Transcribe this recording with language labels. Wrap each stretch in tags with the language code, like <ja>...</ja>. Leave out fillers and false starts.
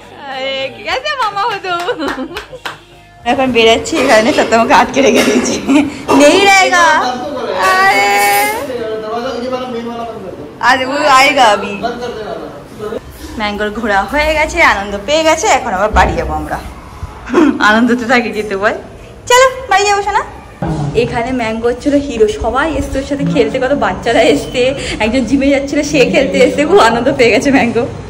<hi>আরে कैसे मामा हो तुम?</hi> <bn>এখন বেরাচ্ছি, এখানে সত্যমকে আটকে রেখে দিয়েছি, নেই रहेगा।</bn> <hi>আরে আরে वो आएगा अभी।</hi> <bn>ম্যাঙ্গোর ঘোরা হয়ে গেছে, আনন্দ পেয়ে গেছে, এখন আবার বাড়ি যাবো আমরা। আনন্দতে থাকে যেতে বল, চলো বাড়ি যাবো শোনা। এখানে ম্যাঙ্গো হচ্ছিল হিরো, সবাই এসছে ওর সাথে খেলতে, কত বাচ্চারা এসছে, একজন জিমে যাচ্ছিল সে খেলতে এসছে, খুব আনন্দ পেয়ে গেছে ম্যাঙ্গো।</bn>